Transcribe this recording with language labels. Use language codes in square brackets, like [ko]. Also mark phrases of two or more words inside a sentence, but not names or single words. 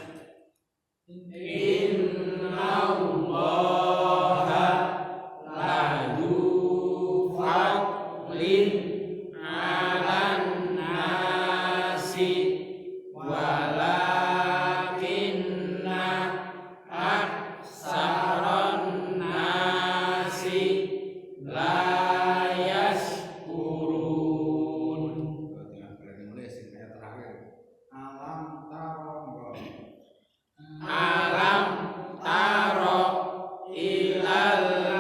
[ar] إن الله له فضل على الناس ولكن أكثر الناس لا يشكرون [id] berarti mulai sing terakhir [ar] ألم تر ألم تر إلى